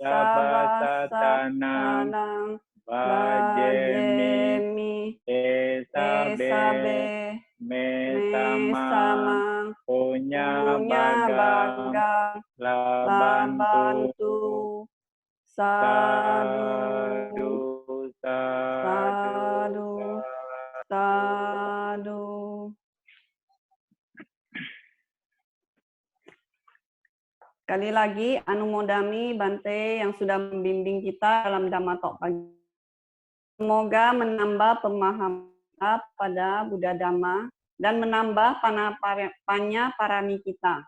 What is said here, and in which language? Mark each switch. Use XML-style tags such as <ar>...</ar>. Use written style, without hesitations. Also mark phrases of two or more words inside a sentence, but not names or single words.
<pi>sabasatanang bajemi esabe mesamang punya bagang labantu sadu sadu.</pi> <id>Sekali lagi,</id> <pi>Anumodami Bante</pi> <id>yang sudah membimbing kita dalam</id> <en>Dhamma Talk</en> <id>pagi. Semoga menambah pemahaman kita pada Buddha Dhamma dan menambah</id> <pi>panya parami</pi> <id>kita.</id>